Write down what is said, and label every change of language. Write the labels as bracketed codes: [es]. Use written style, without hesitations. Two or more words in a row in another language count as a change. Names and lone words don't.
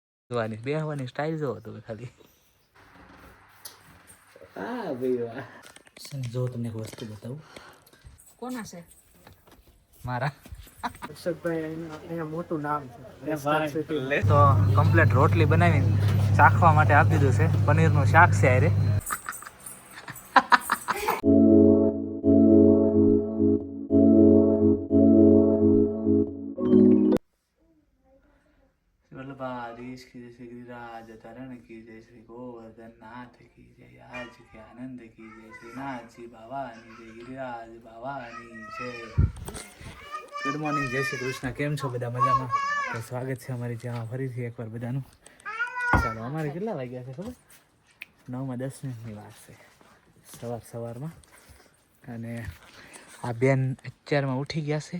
[gu] જોવાની બેહવાની સ્ટાઇલ જોવો તમે ખાલી. હા ભાઈ વાહ. જો તમને એક વસ્તુ બતાવું. કોના છે? મારા હર્ષદભાઈ અહીંયા મોટું નામ છે. તો કમ્પ્લીટ રોટલી બનાવીને ચાખવા માટે આપી દીધું છે. પનીરનું શાક છે આરે. [hi] वल्लभाधीश की जय श्री गिरिराज तरण की जय श्री गोवर्धन नाथ की जय आज के आनंद की जय श्री नाथजी भवानी जय गिरिराज भवानी जय. [en] good morning, [gu] જય શ્રી કૃષ્ણ. કેમ છો બધા? મજામાં? તો સ્વાગત છે અમારી ચેનલ ફરીથી એકવાર બધાનું. ચાલો, અમારે કેટલા વાગ્યા છે ખબર? 9:10 વાર છે સવારમાં. અને આ બેન અત્યારમાં ઉઠી ગયા છે.